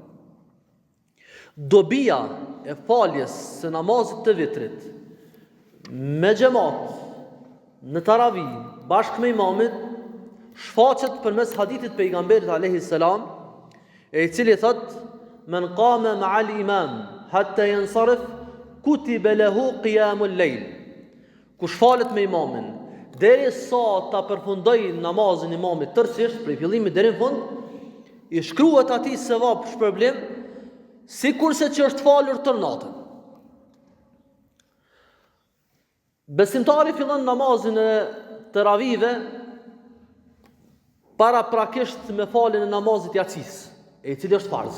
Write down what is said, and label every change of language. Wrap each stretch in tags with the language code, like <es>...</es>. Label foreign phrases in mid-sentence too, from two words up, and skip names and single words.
<sq>Dobia e faljes së namazit të vitrit me xhamat në taravi bashkë me imamin shfaqet përmes hadithit pejgamberit</sq> <ar>عَلَيْهِ السَّلَامُ,</ar> <sq>i cili thot:</sq> <ar>"مَنْ قَامَ مَعَ الْإِمَامِ حَتَّى يَنْصَرِفَ كُتِبَ لَهُ قِيَامُ اللَّيْلِ."</ar> <sq>Kush falet me imamin deri sa ta përfundoj namazin imamit tërësisht prej fillimit deri në fund, i shkruhet atij sevap shpërblim sikurse që është falur tër natën. Besimtari fillon namazin e teravive para prakisht me faljen e namazit jacis, i cili është farz.</sq>